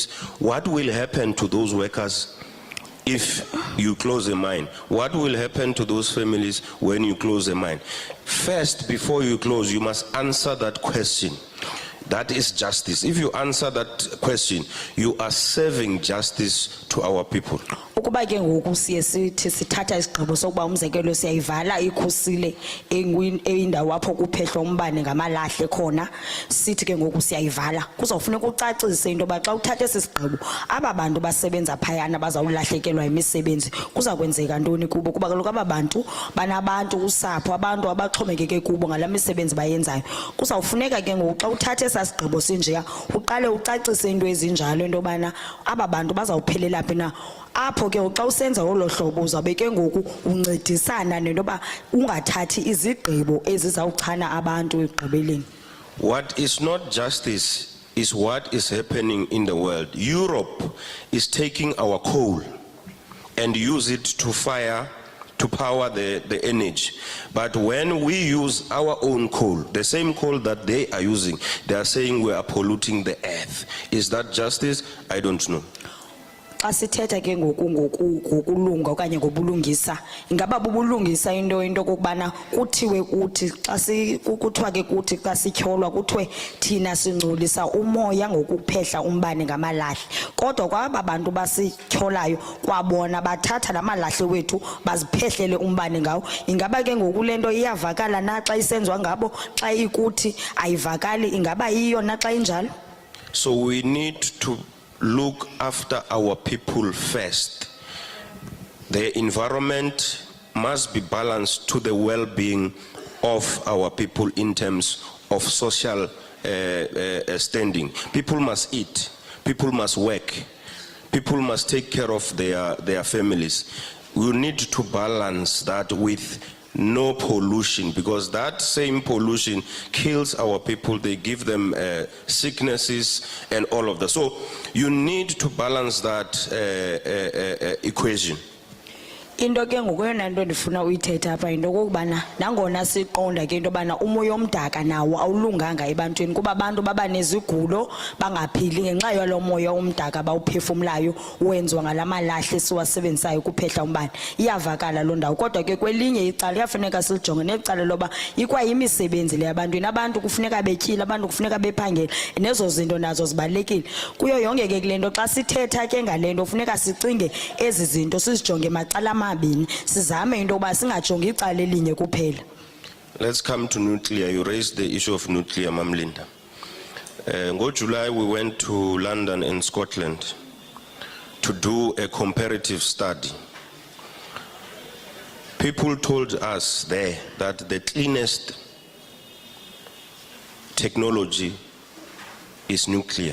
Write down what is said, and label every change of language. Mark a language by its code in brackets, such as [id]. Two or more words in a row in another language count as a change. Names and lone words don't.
[en] What will happen to those workers if you close a mine? What will happen to those families when you close a mine? First, before you close, you must answer that question. That is justice. If you answer that question, you are serving justice to our people. [xh] Ukuba ke ngoku siye sithi sithatha isigqibo sokuba umzekelo siyayivala ikhusile eyindawo apho kuphehlwa umbane ngamalahle khona, sithi ke ngoku siyayivala, kuzawufuneka ucacise into yoba xa uthatha esi sigqibo aba bantu basebenza phayana bazawulahlekelwa imisebenzi kuza kwenzeka ntoni kubo, kuba kaloku aba bantu banabantu, usapho, abantu abaxhomekeke kubo ngala misebenzi bayenzayo. Kuzawufuneka ke ngoku xa uthatha esa sigqibo sinjeya uqale ucacise into ezinjalo, into yobana aba bantu bazawuphelela phi na. Apho ke xa usenza olo hlobo uzawube ke ngoku uncedisana nento yoba ungathathi izigqibo ezizawuchana abantu ekugqibeleni. [en] What is not justice is what is happening in the world. Europe is taking our coal and use it to power the energy. But when we use our own coal, the same coal that they are using, they are saying we are polluting the earth. Is that justice? I don't know. [xh] Xa sithetha ke ngokulunga okanye ngobulungisa, ingaba bubulungisa into kokubana kuthiwe kuthi xa kuthiwa ke kuthi xa sityholwa kuthiwe thina singcolisa umoya ngokuphehla umbane ngamalahle, kodwa kwaba bantu basityholayo kwabona bathatha lamalahle wethu baziphehlele umbane ngawo. Ingaba ke ngokulento iyavakala na xa isenziwa ngabo, xa ikuthi ayivakali, ingaba yiyo na xa injalo? [en] So we need to look after our people first. The environment must be balanced to the well-being of our people in terms of social standing. People must eat, people must work, people must take care of their families. We need to balance that with no pollution, because that same pollution kills our people. They give them sicknesses and all of that. So you need to balance that equation. [xh] Into ke ngokuyona nto ndifuna uyithetha apha into kokubana nangona siqonda ke into bana umoya omdaka nawo awulunganga ebantwini, kuba abantu baba nezigulo bangaphili ngenxa yalo moya omdaka bawuphefumlayo wenziwa ngalamalahle siwasebenzisayo kuphehla umbane. Iyavakala lo ndawo, kodwa ke kwelinye icala kuyafuneka silijonge necala loba ikwayimisebenzi le yabantwini. Abantu kufuneka betyile, abantu kufuneka bephangela, nezo zinto nazo zibalulekile kuyo yonke ke kule nto. Xa sithetha ke ngale nto funeka sicinge ezi zinto sizijonge macala. [en] Let's come to nuclear. You raised the issue of nuclear, Mam Linda. In July, we went to London and Scotland to do a comparative study. People told us there that the cleanest technology is nuclear.